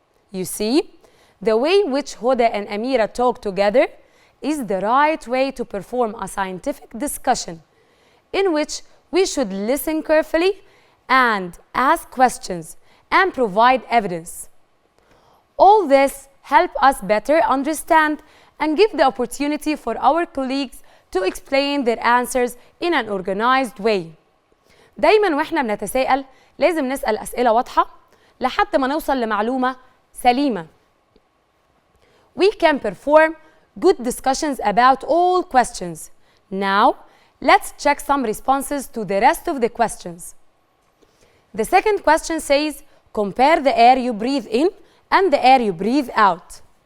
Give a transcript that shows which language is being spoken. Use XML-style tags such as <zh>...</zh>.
<en>You see, the way in which Hoda and Amira talk together is the right way to perform a scientific discussion, in which we should listen carefully and ask questions and provide evidence. All this helps us better understand and give the opportunity for our colleagues to explain their answers in an organized way.</en> <ar>دايما واحنا بنتساءل لازم نسأل أسئلة واضحة لحد ما نوصل لمعلومة سليمة.</ar> <en>We can perform good discussions about all questions. Now, let's check some responses to the rest of the questions. The second question says, compare the air you breathe in and the air you breathe out.</en>